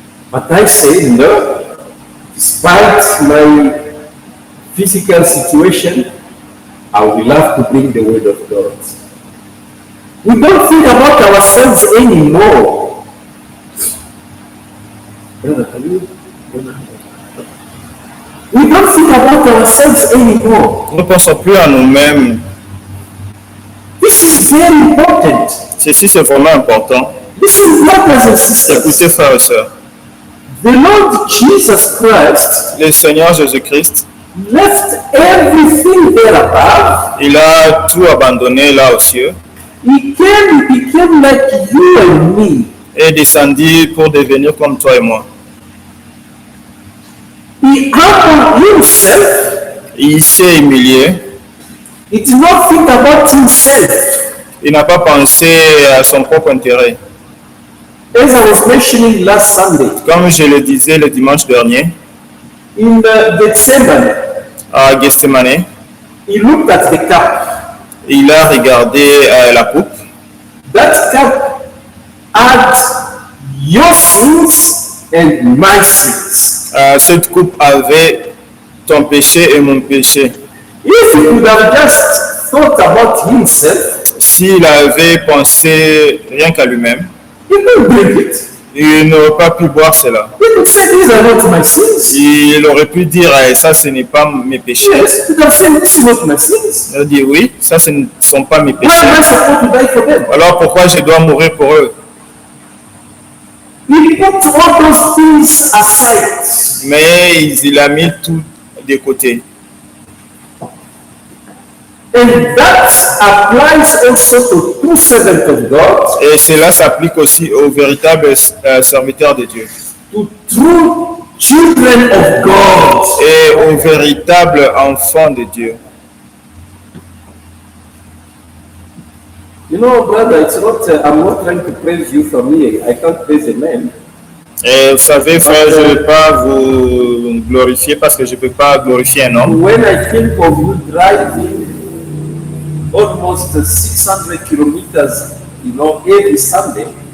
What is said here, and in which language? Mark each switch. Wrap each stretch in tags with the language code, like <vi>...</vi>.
<en>But I said, no, despite my physical situation, I would love to bring the word of God. We don't think about ourselves anymore. We don't think about ourselves anymore.</en> <fr>Nous ne pensons plus à nous-mêmes.</fr> <en>This is very important.</en> <fr>Ceci, c'est vraiment important.</fr> <en>Listen, brothers and sisters.</en> <fr>Écoutez, frères et sœurs,</fr> <en>The Lord Jesus Christ</en> <fr>le Seigneur Jésus-Christ,</fr> <en>left everything there above.</en> <fr>il a tout abandonné là aux cieux</fr> <en>He became like you and me.</en> <fr>et descendu pour devenir comme toi et moi.</fr> <en>He humbled himself.</en> <fr>Il s'est humilié.</fr> <en>He did not think about himself.</en> <fr>Il n'a pas pensé à son propre intérêt.</fr> <en>As I was mentioning last Sunday,</en> <fr>Comme je le disais le dimanche dernier,</fr> <en>in Gethsemane,</en> <fr>à Gethsemane,</fr> <en>he looked at the cup.</en> <fr>il a regardé la coupe.</fr> <en>That cup had your sins and my sins.</en> <fr>Cette coupe avait ton péché et mon péché.</fr> <en>If he could have just thought about himself,</en> <fr>S'il avait pensé rien qu'à lui-même,</fr> <en>he could drink it.</en> <fr>il n'aurait pas pu boire cela.</fr> <en>He could say, these are not my sins.</en> <fr>Il aurait pu dire ça, ce n'est pas mes péchés.</fr> <en>Yes, he could have said, this is not my sins.</en> <fr>Il a dit oui, ça, ce ne sont pas mes</fr> <en>Why am I</en> <fr>péchés.</fr> <en>supposed to die for them?</en> <fr>Alors pourquoi je dois mourir pour eux?</fr> <en>He put all those things aside.</en> <fr>Mais il a mis tout de côté.</fr> <en>And that applies also to true servants of God,</en> <fr>Et cela s'applique aussi aux véritables serviteurs de Dieu</fr> <en>to true children of God.</en> <fr>et aux véritables enfants de Dieu.</fr> <en>You know, brother, it's not, I'm not trying to praise you from here. I can't praise a man.</en> <fr>Et vous savez, frère, je ne vais pas vous glorifier parce que je ne peux pas glorifier un homme.</fr> <en>When I think of you driving almost 600 kilometers, you know, every Sunday,</en>